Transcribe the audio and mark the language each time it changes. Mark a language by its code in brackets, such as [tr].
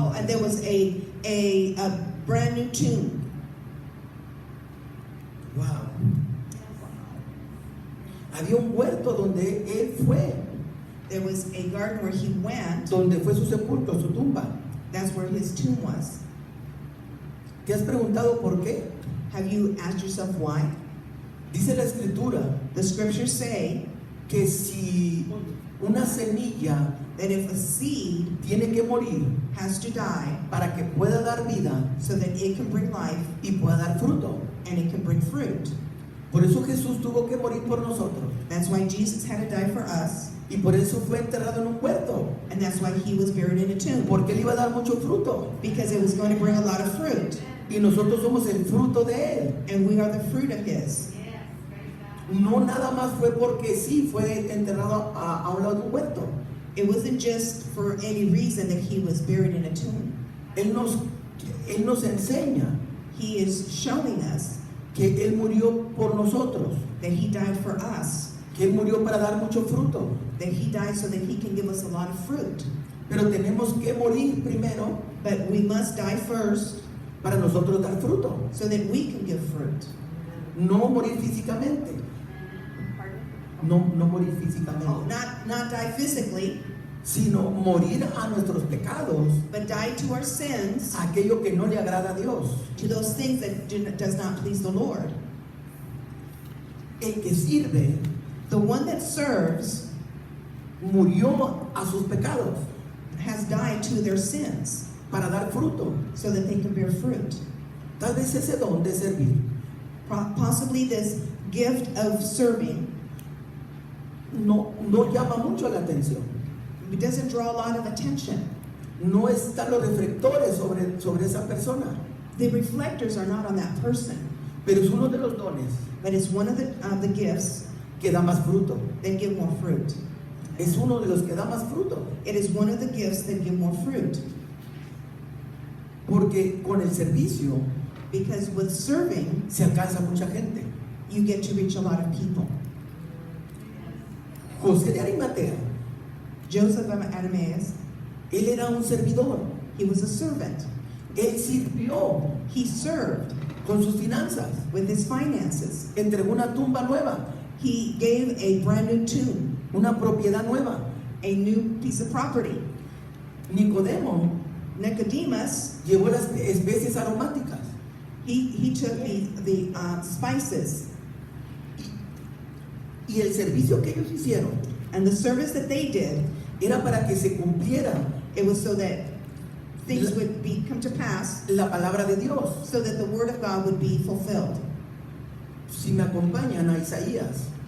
[en] Oh, and there was a brand new tomb. Wow. [es] Había un huerto donde él fue, [en] There was a garden where he went. [es] donde fue su sepulcro, su tumba. [en] That's where his tomb was. [es] ¿Te has preguntado por qué? [en] Have you asked yourself why? [es] Dice la escritura [en] The scriptures say [es] que si una semilla [en] that if a seed [es] tiene que morir [en] has to die [es] para que pueda dar vida [en] so that it can bring life [es] y pueda dar fruto. [en] and it can bring fruit. [es] Por eso Jesús tuvo que morir por nosotros. [en] That's why Jesus had to die for us, [es] Y por eso fue enterrado en un huerto. [en] and that's why he was buried in a tomb, [es] Porque él iba a dar mucho fruto. [en] because it was going to bring a lot of fruit, [es] Y nosotros somos el fruto de él. [en] and we are the fruit of his. [es] No nada más fue porque sí fue enterrado a un lado de un huerto. [en] It wasn't just for any reason that he was buried in a tomb. [es] Él nos enseña [en] He is showing us [es] que él murió por nosotros. [en] that he died for us, [es] Que él murió para dar mucho fruto. [en] that he died so that he can give us a lot of fruit. [es] Pero tenemos que morir primero [en] But we must die first [es] para nosotros dar fruto. [en] so that we can give fruit. [es] No morir físicamente. No morir físicamente. [en] Oh, not die physically, [es] Sino morir a nuestros pecados. [en] but die to our sins, [es] Aquello que no le agrada a Dios. [en] to those things that does not please the Lord. [es] El que sirve [en] The one that serves [es] murió a sus pecados [en] has died to their sins [es] para dar fruto. [en] so that they can bear fruit. [es] Tal vez ese don de servir [en] Possibly this gift of serving, [es] no llama mucho la atención. [en] it doesn't draw a lot of attention. [es] No están los reflectores sobre esa persona. [en] The reflectors are not on that person, [es] Pero es uno de los dones [en] but it's one of the gifts [es] que da más fruto. [en] that give more fruit. [es] Es uno de los que da más fruto. [en] It is one of the gifts that give more fruit. [es] Porque con el servicio [en] Because with serving, [es] se alcanza mucha gente. [en] you get to reach a lot of people. [es] José de Arimatea, [en] Joseph of Arimaeus, [es] él era un servidor. [en] he was a servant. [es] Él sirvió [en] He served [es] con sus finanzas. [en] with his finances. [es] Entregó una tumba nueva, [en] He gave a brand new tomb, [es] una propiedad nueva. [en] a new piece of property. [es] Nicodemo [en] Nicodemus, [es] llevó las especies aromáticas. [en] he took the spices, [es] Y el servicio que ellos hicieron [en] and the service that they did, [es] era para que se cumpliera [en] it was so that things would come to pass, [es] la palabra de Dios. [en] so that the word of God would be fulfilled. [es] Si me acompañan a Isaías,